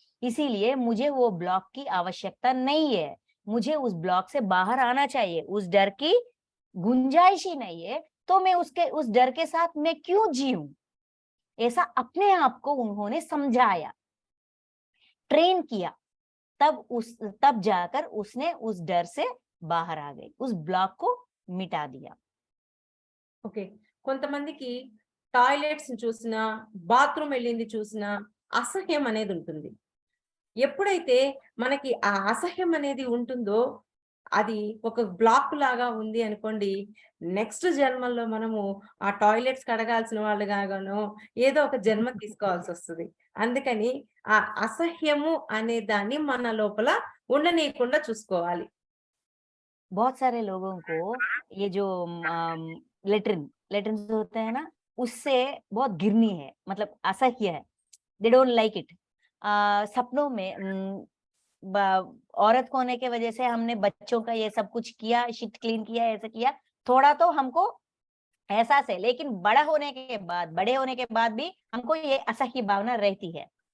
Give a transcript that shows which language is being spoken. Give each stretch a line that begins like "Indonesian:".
Hindi: इसीलिए मुझे वो ब्लॉक की आवश्यकता नहीं है, मुझे उस ब्लॉक से बाहर आना चाहिए, उस डर की गुंजाइश ही नहीं है, तो मैं उस डर के साथ मैं क्यों जीऊं। ऐसा अपने आप को उन्होंने समझाया, ट्रेन किया। तब जाकर उसने उस डर से बाहर आ गई, उस ब्लॉक को मिटा दिया। ఓకే.
Telugu: కొంతమందికి టాయిలెట్స్ చూసినా, బాత్రూమ్ వెళ్ళింది చూసినా అసహ్యం అనేది ఉంటుంది. ఎప్పుడైతే మనకి ఆ అసహ్యం అనేది ఉంటుందో, అది ఒక బ్లాక్ లాగా ఉంది అనుకోండి, నెక్స్ట్ జన్మల్లో మనము ఆ టాయిలెట్స్ కడగాల్సిన వాళ్ళుగానో ఏదో ఒక జన్మ తీసుకోవాల్సొస్తది. అందుకని ఆ అసహ్యము అనే దాన్ని మన లోపల ఉండనీయకుండా చూసుకోవాలి.
Hindi: बहुत सारे लोगों को ये जो लेटरिन होते हैं ना, उससे बहुत घिरनी है, मतलब असह्य है,
English: They don't like it.
Hindi: सपनों में औरत होने के वजह से हमने बच्चों का ये सब कुछ किया, शिट क्लीन किया, ऐसा किया, थोड़ा तो हमको एहसास है, लेकिन बड़े होने के बाद भी हमको ये असह्य भावना रहती है।